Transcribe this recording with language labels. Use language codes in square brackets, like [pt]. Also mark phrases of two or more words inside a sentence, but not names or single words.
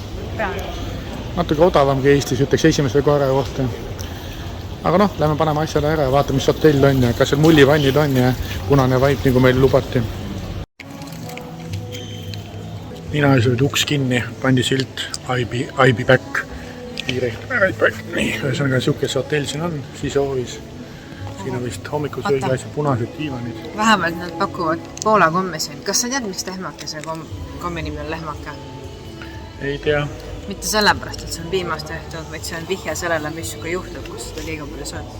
[et] Natuke odavam kui Eestis, ütleks esimese korra kohta. Aga lähme paneme asjale ära ja vaatame, mis hotell on ja kas seal mullivannid on ja punane vaip, nagu meil lubati. mina ees olid uks kinni, pandi silt [en] I be back. Right back. [et] Nii, ühesõnaga siuke see hotell siin on, sisehoovis. Siin on vist hommikusöögi asja punased diivanid. Vähemalt nad pakuvad Poola komme siin. Kas sa tead, miks lehmake see kommi nimi on lehmake? Ei tea. Mitte sellepärast, et see on viimast tehtud, vaid see on vihje sellele, mis sinuga juhtub, kus seda liiga palju sööd.